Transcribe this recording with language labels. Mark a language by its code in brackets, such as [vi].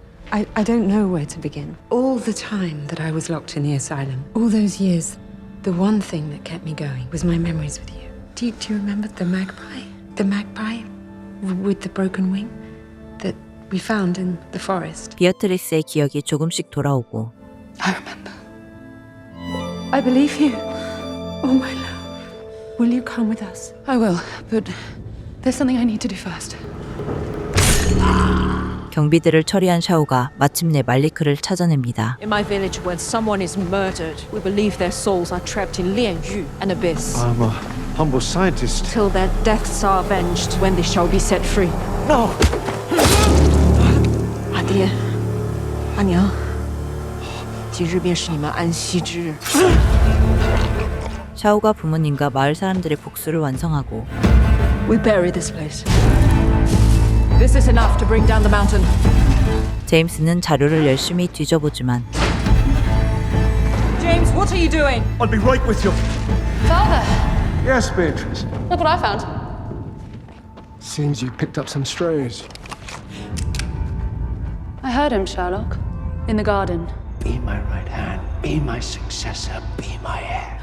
[en] I don't know where to begin. All the time that I was locked in the asylum, all those years, the one thing that kept me going was my memories with you. Do you remember the magpie? The magpie with the broken wing that we found in the forest? [ko] 비어트리스의 기억이 조금씩 돌아오고 [en] I remember. I believe you. Oh, my love. Will you come with us? I will, but there's something I need to do first. [ko] 경비들을 처리한 샤오가 마침내 말리크를 찾아냅니다. [en] In my village, when someone is murdered, we believe their souls are trapped in Lianyu, an abyss. I'm a humble scientist. Till their deaths are avenged, when they shall be set free. No! [ko] 아들, 아니야. [zh] 今日便是你们安息之日. [ko] 샤오가 부모님과 마을 사람들의 복수를 완성하고 [en] We bury this place. This is enough to bring down the mountain. [ko] 제임스는 자료를 열심히 뒤져보지만 [en] James, what are you doing? I'll be right with you. Father! Yes, Beatrice. Look what I found. Seems you picked up some strays. I heard him, Sherlock. In the garden. Be my right hand. Be my successor. Be my heir.